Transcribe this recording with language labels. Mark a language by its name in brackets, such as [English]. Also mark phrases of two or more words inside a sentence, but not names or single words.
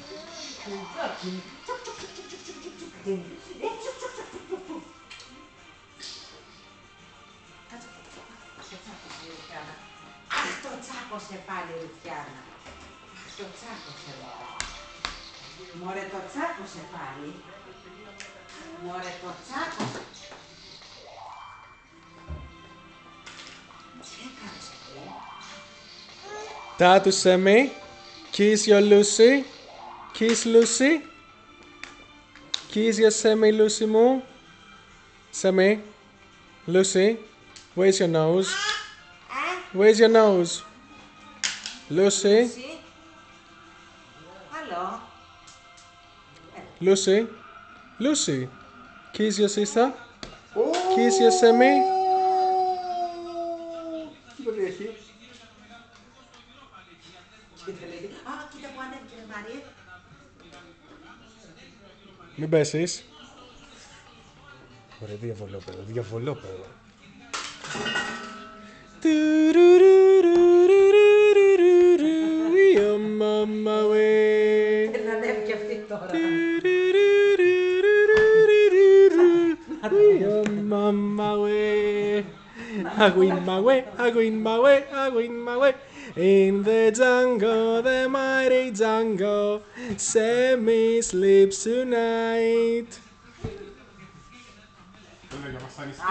[Greek] Αχ, το τσάκωσε πάλι η Ρουφιάνα. Αχ, το τσάκωσε. Μωρέ, το τσάκωσε πάλι. Μωρέ, το τσάκωσε. Τι έκανες εκεί? [English] Tatu Semi, kiss your Lucy. Kiss Lucy. Kiss your Semi, Lucy μου. Semi. Lucy. Where's your nose? Where's your nose? Lucy. Hello. Lucy. Lucy. Kiss your sister. Kiss your Semi. [Greek] Τι παιδί έχει? Α, κοίτα που ανέβηκε, Μαρία. Μην πέσεις. Ωραία, διαβολόπεδο, διαβολόπεδο. [English] Your mama way. [Greek] Να ανέβηκε αυτή τώρα. [English] Your mama way. I win my way, I win my way, I win my way. In the jungle, the mighty jungle, Semi sleeps tonight.